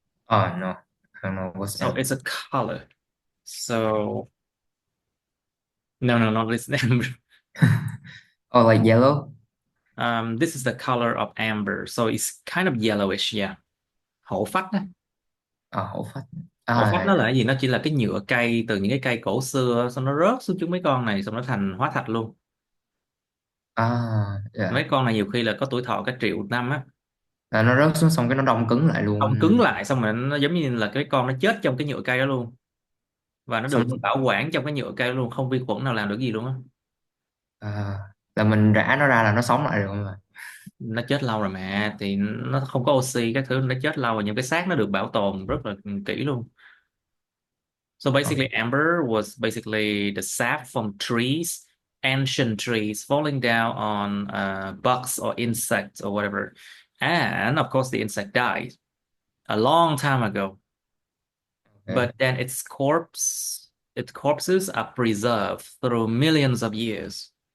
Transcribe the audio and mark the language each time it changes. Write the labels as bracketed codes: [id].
[en] Oh no. I don't know what's So M. it's a color. So no, no, not this amber. Oh, like yellow? This is the color of amber. So it's kind of yellowish, yeah. [vi] Hổ phách đó. Hổ phách. Hổ phách nó [en] Yeah. [vi] là cái gì? Nó chỉ là cái nhựa cây từ những cái cây cổ xưa, xong nó rớt xuống chúng mấy con này, xong nó thành hóa thạch luôn. [en] Yeah. [vi] Mấy con này nhiều khi là có tuổi thọ cả triệu năm á. Là nó rớt xuống xong cái nó đông cứng lại Đông luôn. cứng lại xong rồi nó giống như là cái con nó chết trong cái nhựa cây đó luôn. Và nó được Xong bảo quản trong cái nhựa cây đó luôn, không vi khuẩn nào làm được gì luôn á. à, là mình rã nó ra là nó sống lại được không ạ? Nó chết lâu rồi mà, thì nó không có oxy các thứ, nó chết lâu rồi, những cái xác nó được bảo tồn rất là kỹ luôn. [en] So Ờ. basically amber was basically the sap from trees, ancient trees falling down on bugs or insects or whatever, and of course the insect died a long time ago, Okay. but then its corpses are preserved through millions of years.